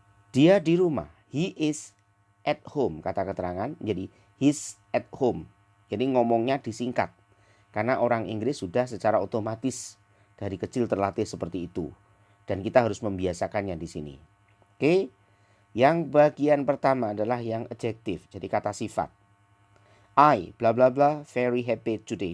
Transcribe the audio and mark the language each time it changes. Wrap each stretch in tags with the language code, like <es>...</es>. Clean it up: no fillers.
<id>Dia di rumah,</id> <en>he is at home,</en> <id>kata keterangan, jadi</id> <en>he's at home.</en> <id>Jadi ngomongnya disingkat. Karena orang Inggris sudah secara otomatis dari kecil terlatih seperti itu. Dan kita harus membiasakannya di sini. Oke. Yang bagian pertama adalah yang adjektif, jadi kata sifat.</id> <en>I bla bla bla very happy today.</en>